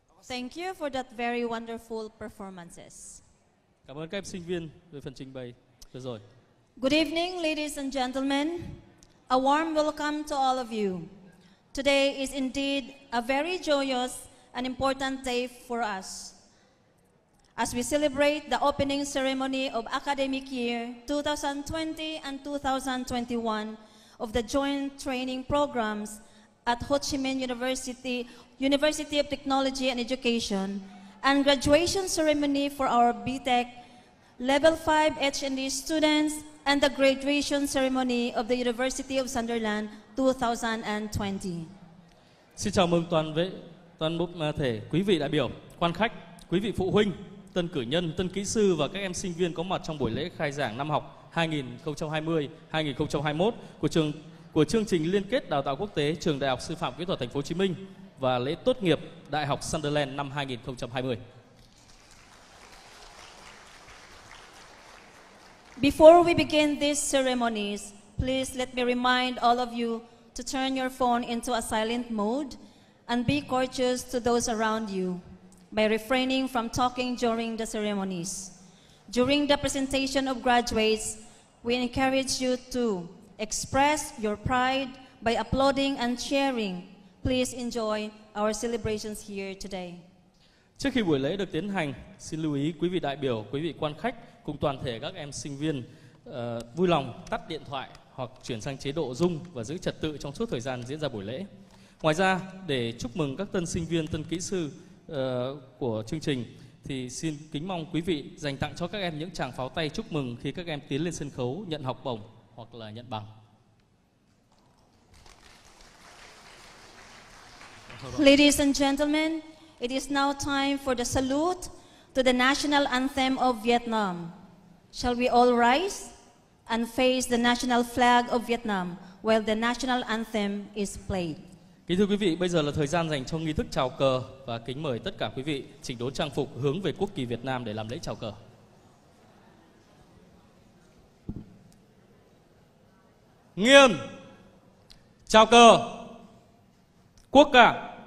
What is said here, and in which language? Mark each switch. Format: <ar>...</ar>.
<en>Thank you for that very wonderful performances.</en> <vi>Cảm ơn các em sinh viên về phần trình bày vừa rồi.</vi> <en>Good evening, ladies and gentlemen. A warm welcome to all of you. Today is indeed a very joyous and important day for us, as we celebrate the opening ceremony of academic year 2020 and 2021 of the joint training programs at Ho Chi Minh University of Technology and Education, and graduation ceremony for our BTech Level 5 H&D students, and the graduation ceremony of the University of Sunderland 2020.</en> <vi>Xin chào mừng toàn bộ thể quý vị đại biểu, quan khách, quý vị phụ huynh, tân cử nhân, tân kỹ sư và các em sinh viên có mặt trong buổi lễ khai giảng năm học 2020-2021 của chương trình liên kết đào tạo quốc tế Trường Đại học Sư phạm Kỹ thuật Thành phố Hồ Chí Minh và lễ tốt nghiệp Đại học Sunderland năm 2020.</vi> <en>Before we begin these ceremonies, please let me remind all of you to turn your phone into a silent mode and be courteous to those around you by refraining from talking during the ceremonies. During the presentation of graduates, we encourage you to express your pride by applauding and cheering. Please enjoy our celebrations here today.</en> <vi>Trước khi buổi lễ được tiến hành, xin lưu ý quý vị đại biểu, quý vị quan khách cùng toàn thể các em sinh viên vui lòng tắt điện thoại hoặc chuyển sang chế độ rung và giữ trật tự trong suốt thời gian diễn ra buổi lễ. Ngoài ra, để chúc mừng các tân sinh viên, tân kỹ sư của chương trình thì xin kính mong quý vị dành tặng cho các em những tràng pháo tay chúc mừng khi các em tiến lên sân khấu nhận học bổng hoặc là nhận bằng.</vi> <en>Ladies and gentlemen, it is now time for the salute to the national anthem of Vietnam. Shall we all rise and face the national flag of Vietnam while the national anthem is played?</en> <vi>Kính thưa quý vị, bây giờ là thời gian dành cho nghi thức chào cờ và kính mời tất cả quý vị chỉnh đốn trang phục hướng về quốc kỳ Việt Nam để làm lễ chào cờ. Nghiêm, chào cờ, quốc ca.</vi>